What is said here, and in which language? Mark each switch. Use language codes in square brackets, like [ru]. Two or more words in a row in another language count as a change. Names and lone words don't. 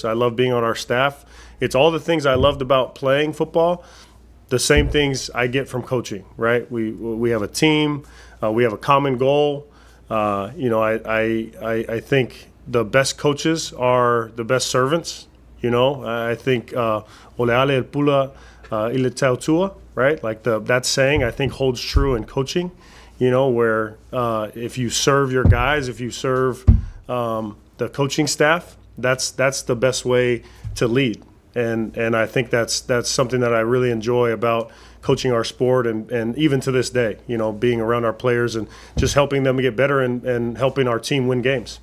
[en] I loved being on our staff. It's all the things I loved about playing football, the same things I get from coaching, right? We have a team. We have a common goal. I think the best coaches are the best servants. I think [sm] ole ale pula ile tautua, [en] right? Like that saying, I think holds true in coaching. Where if you serve your guys, if you serve the coaching staff, that's the best way to lead. And I think that's something that I really enjoy about coaching our sport, and even to this day, being around our players and just helping them get better and helping our team win games.